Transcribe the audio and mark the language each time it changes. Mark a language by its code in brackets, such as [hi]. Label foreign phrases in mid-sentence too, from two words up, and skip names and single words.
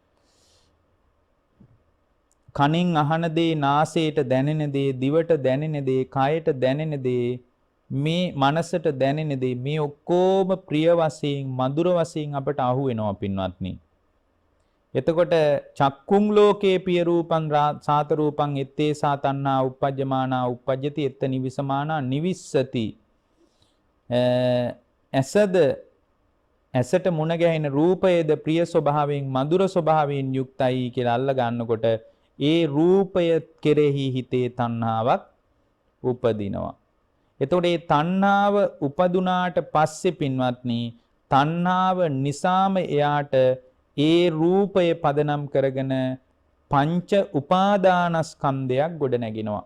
[si] කනින් අහන දේ, නාසයට දැනෙන දේ, දිවට දැනෙන දේ, කයට දැනෙන දේ, මේ මනසට දැනෙන දේ මේ ඔක්කොම ප්‍රිය වශයෙන් මధుර වශයෙන් අපට අහු වෙනවා පින්වත්නි. [pi] එතකොට චක්කුං ලෝකේ පිය රූපං සාත රූපං එත්තේ සාතන්නා uppajjamaana uppajjati etta nivisamaana නිවිස්සති. [si] ඇසට මුණ ගැහෙන රූපයේද ප්‍රිය ස්වභාවයෙන් මధుර ස්වභාවයෙන් යුක්තයි කියලා අල්ල ගන්නකොට ඒ රූපය කෙරෙහි හිතේ තණ්හාවක් උපදිනවා. එතකොට මේ තණ්හාව උපදුනාට පස්සේ පින්වත්නි තණ්හාව නිසාම එයාට ඒ රූපය පදනම් කරගෙන පංච උපාදානස්කන්ධයක් ගොඩ නැගෙනවා.